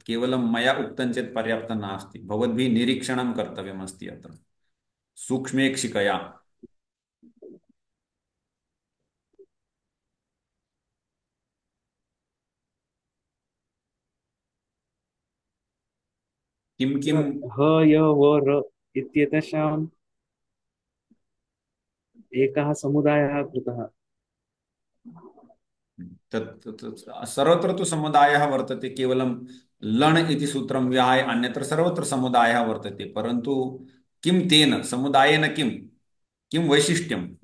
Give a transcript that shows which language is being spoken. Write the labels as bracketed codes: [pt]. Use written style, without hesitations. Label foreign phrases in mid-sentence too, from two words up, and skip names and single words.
[sa] केवलं मया उक्तं चेत् पर्याप्तं नास्ति, भवद्भिः निरीक्षणं कर्तव्यमस्ति अत्र सूक्ष्मेक्षिकया। किं किं ह य व र इत्येतेषाम् एकः समुदायः कृतः। सर्वत्र तु समुदायः वर्तते। केवलं लण् इति सूत्रं विहाय अन्यत्र सर्वत्र समुदायः वर्तते, परन्तु किं तेन समुदायेन किं किं वैशिष्ट्यम्।